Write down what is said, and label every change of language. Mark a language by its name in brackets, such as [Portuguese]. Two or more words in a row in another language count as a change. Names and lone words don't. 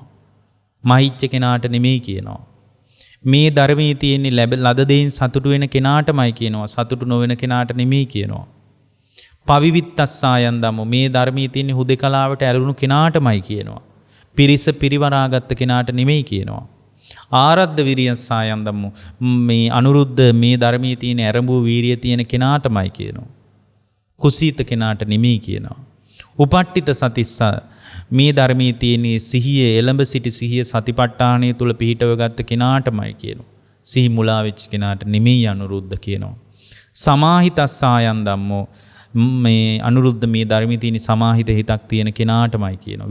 [Sinhala] මහිච්ච කෙනාට නෙමෙයි කියනවා. මේ ධර්මයේ තියෙන ලද දෙයින් සතුටු වෙන කෙනාටමයි කියනවා. සතුටු නොවන කෙනාට නෙමෙයි කියනවා. [Pali] පවිවිත්තස්සායන් ධම්මෝ [Sinhala] මේ ධර්මයේ තියෙන හුදේකලාවට ඇලුණු කෙනාටමයි කියනවා. පිරිස පිරිවරාගත්ත කෙනාට නෙමෙයි කියනවා. [Pali] ආරද්ධ විරියස්සායන් ධම්මෝ [Sinhala] මේ අනුරුද්ධ මේ ධර්මයේ තියෙන ඇරඹූ වීරිය තියෙන කෙනාටමයි කියනවා. කුසීත කෙනාට නෙමෙයි කියනවා. [Pali] උපට්ඨිත සතිස්ස [Sinhala] මේ ධර්මයේ තියෙන සිහිය එළඹ සිටි සිහිය සතිපට්ඨානය තුල පිහිටව ගත්ත කෙනාටමයි කියනවා. සිහි මුලා වෙච්ච කෙනාට නෙමෙයි අනුරුද්ධ කියනවා. [Pali] සමාහිතස්සායන් ධම්මෝ [Sinhala] මේ අනුරුද්ධ මේ ධර්මයේ තියෙන සමාහිත හිතක් තියෙන කෙනාටමයි කියනවා.